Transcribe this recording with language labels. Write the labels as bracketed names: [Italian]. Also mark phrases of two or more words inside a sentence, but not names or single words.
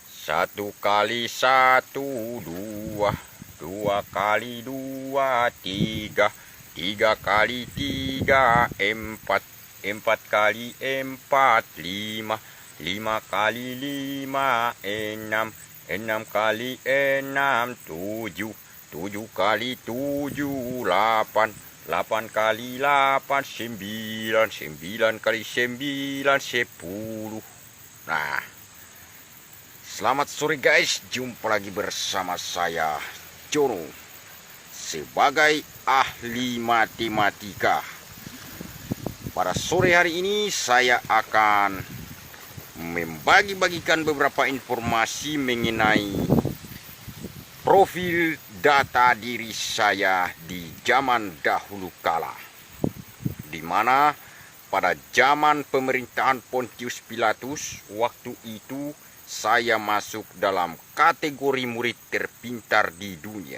[Indonesian] Satu kali satu dua, dua kali dua tiga, tiga kali tiga empat, empat kali empat lima, lima kali lima enam, enam kali enam tujuh, tujuh kali tujuh delapan, delapan kali delapan sembilan, sembilan kali sembilan sepuluh. Nah, selamat sore guys, jumpa lagi bersama saya Jono sebagai ahli matematika. Pada sore hari ini saya akan membagi-bagikan beberapa informasi mengenai profil data diri saya di zaman dahulu kala, di mana pada zaman pemerintahan Pontius Pilatus waktu itu saya masuk dalam kategori murid terpintar di dunia.